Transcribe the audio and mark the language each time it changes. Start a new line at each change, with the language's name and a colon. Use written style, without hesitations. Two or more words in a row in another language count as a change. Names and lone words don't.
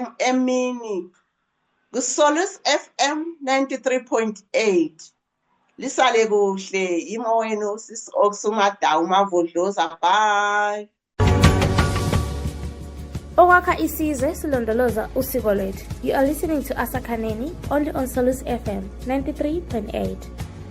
North Ndebele: emini kuSolus FM 93.8. Lisale kuhle, imo wenu sisi Okusumadawu Mavodloza. Bye. Okwakha isizwe silondoloza usiko lwethu.
English: You are listening to Asakhaneni only on Solus FM 93.8.